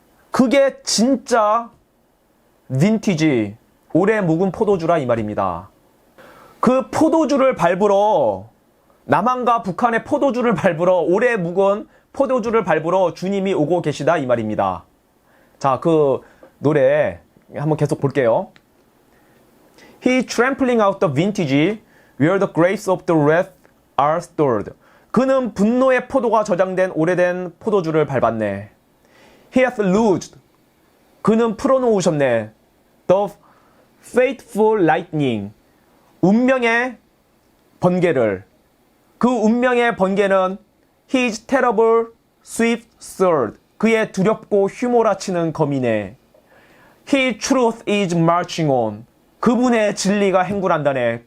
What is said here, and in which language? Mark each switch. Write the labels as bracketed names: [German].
[Korean] 그게 진짜 빈티지, 오래 묵은 포도주라 이 말입니다. 그 포도주를 밟으러, 남한과 북한의 포도주를 밟으러, 오래 묵은 포도주를 밟으러 주님이 오고 계시다 이 말입니다. 자, 그 노래 한번 계속 볼게요. [English] He trampling out the vintage where the grapes of the wrath are stored. [Korean] 그는 분노의 포도가 저장된 오래된 포도주를 밟았네. [English] He hath loosed. [Korean] 그는 풀어놓으셨네. [English] The fateful lightning. [Korean] 운명의 번개를. 그 운명의 번개는 [English] His terrible swift sword. [Korean] 그의 두렵고 휘몰아치는 검이네. [English] His truth is marching on. [Korean] 그분의 진리가 행군한다네.